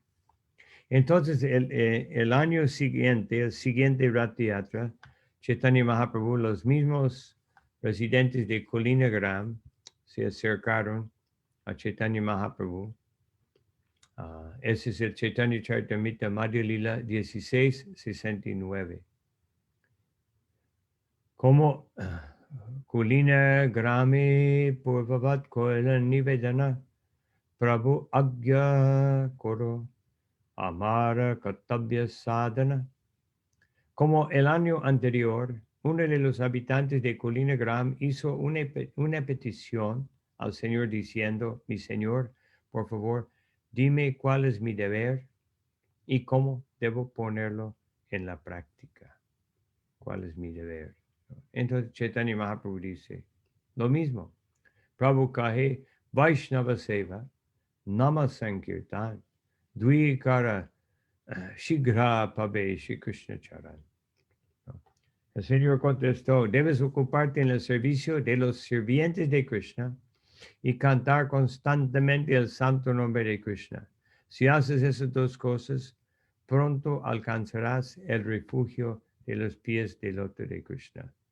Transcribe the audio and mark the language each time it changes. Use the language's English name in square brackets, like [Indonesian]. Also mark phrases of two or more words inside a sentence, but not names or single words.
[Spanish] Entonces, el año siguiente, el siguiente Rath Yatra, Chaitanya Mahaprabhu, los mismos residentes de Kolina Gram se acercaron a Chaitanya Mahaprabhu. Ese es el Chaitanya Charitamrita Madhya Lila 1669. [Bangla] কোমো কুলীন গ্রামে পূর্ববৎ কৈলা নিবেদন প্রভু আজ্ঞা কর আমার কর্তব্য সাধন. [Spanish] Como el año anterior, uno de los habitantes de Colina Gram hizo una petición al Señor diciendo: mi Señor, por favor, dime cuál es mi deber y cómo debo ponerlo en la práctica. ¿Cuál es mi deber? Entonces Chaitanya Mahaprabhu dice lo mismo. [Bangla] প্রভু কহে বৈষ্ণব সেবা নাম সংকীর্তন দ্বিকর শীঘ্র পাবে শ্রী কৃষ্ণ চরণ. [Spanish] El Señor contestó: debes ocuparte en el servicio de los sirvientes de Krishna y cantar constantemente el santo nombre de Krishna. Si haces esas dos cosas, pronto alcanzarás el refugio de los pies del loto de Krishna.